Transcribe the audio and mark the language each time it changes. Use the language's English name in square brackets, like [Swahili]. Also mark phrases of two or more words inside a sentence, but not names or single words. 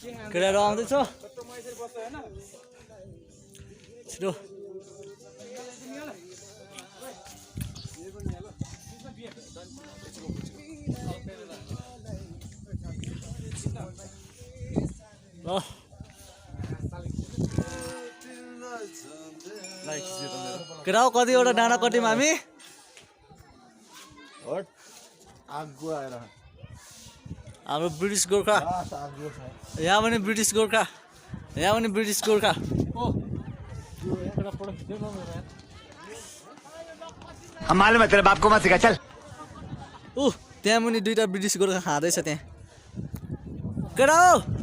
[Nepali] केटाहरू आउँदैछ छिटो ल केटा हो कतिवटा डाँडा कट्यौँ हामी हाम्रो ब्रिटिस गोर्खा यहाँ पनि ब्रिटिस गोर्खा यहाँ पनि ब्रिटिस गोर्खा [Hindi] मालूम है तेरे बाप को मत सिखा चल [Nepali] त्यहाँ पनि दुईटा ब्रिटिस गोर्खा खाँदैछ त्यहाँ केटा हो